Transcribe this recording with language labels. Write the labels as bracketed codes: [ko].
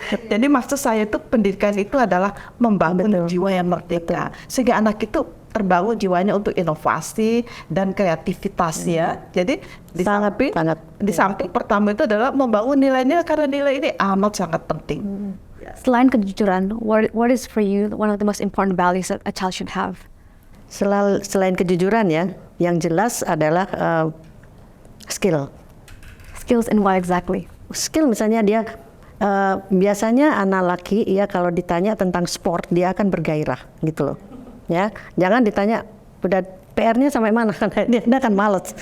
[id] Jadi maksud saya itu pendidikan itu adalah membangun jiwa yang merdeka, sehingga anak itu terbangun jiwanya untuk inovasi dan kreativitas ya. Jadi di samping pertama itu adalah membangun nilai-nilai, karena nilai ini amat sangat penting. Selain kejujuran, [en] what is for you one of the most important values that a child should have? [id] Selain kejujuran ya, yang jelas adalah skill. [en] Skills in what exactly? [id] Skill misalnya dia biasanya anak laki ya, kalau ditanya tentang sport dia akan bergairah gitu loh. Ya, jangan ditanya udah PR-nya sampai mana, dia akan males.